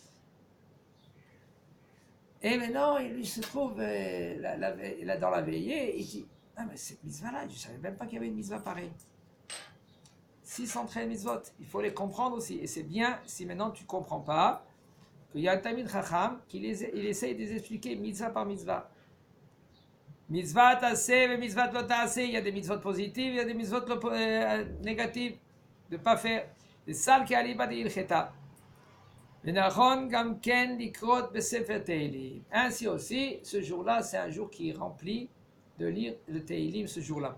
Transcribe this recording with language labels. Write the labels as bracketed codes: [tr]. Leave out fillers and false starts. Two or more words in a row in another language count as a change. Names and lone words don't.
[fr] Et maintenant, il lui se trouve dans la veillée, il dit, ah mais cette mitzvah-là, je ne savais même pas qu'il y avait une mitzvah pareille. 613 mitzvot, il faut les comprendre aussi. Et c'est bien, si maintenant tu ne comprends pas, qu'il y a un [he] תלמיד חכם [fr] il essaye de les expliquer mitzvah par mitzvah. [he] מצווה עשה, מצווה לא תעשה, [fr] il y a des mitzvot positives, il y a des mitzvot négatives, de ne pas faire. C'est ça qui [arc] אליבא דהלכתא. [fr] Ainsi aussi, ce jour-là, c'est un jour qui est rempli de lire le Teilim ce jour-là.